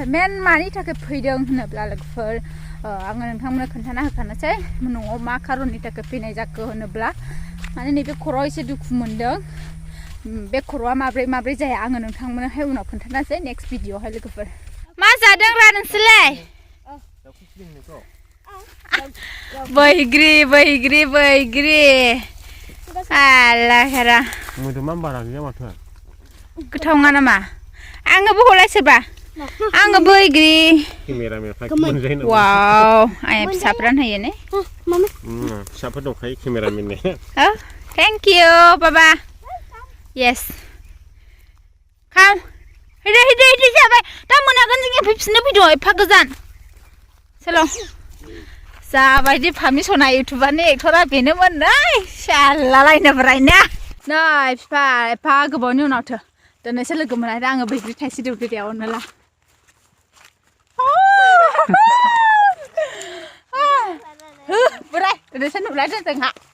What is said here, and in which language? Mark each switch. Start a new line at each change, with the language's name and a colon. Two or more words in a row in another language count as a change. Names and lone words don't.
Bodo: मेन मानि थाखाय फैदों होनोब्ला लोगोफोर आङो नोंथांमोननो खोन्थाना होखानोसै न'आव मा खारननि थाखाय फैनाय जाखो होनोब्ला माने नैबे खर'आव एसे दुखु मोनदों बे खर'आ माब्रै जाया आङो नोंथांमोननोहाय उनाव खोन्थानोसै नेक्स्ट भिडिअ'आवहाय लोगोफोर मा जादों रा नोंसोरलाय बैग्रि आला हेरा मोदोमा बारा गैया माथो गोथाव नङा नामा आङोबो हलाय सोरबा आङो बैग्रि केमेरामेनफ्रा मोनजायो नामा वाव आया फिसाफ्रानो होयो ने Mama. फिसाफोर दंखायो केमेरामेनने
English: Oh, thank you, Baba. Yes. Come.
Bodo: Hidi जाबाय दा मोनागोन जों फैफिननो फैदो एफा गोजान चलो जाबायदि पारमिसना इउटुबारनि एक्टरा बेनोमोन नै शालालायनो ब्रायना नै फिफा एफा गोबावनि उनावथो दोनैसो लोगो मोननानै आङो बैग्रि थाइसे देवदेरियावनो ला बोराय दोनैसो नुलायदों जोंहा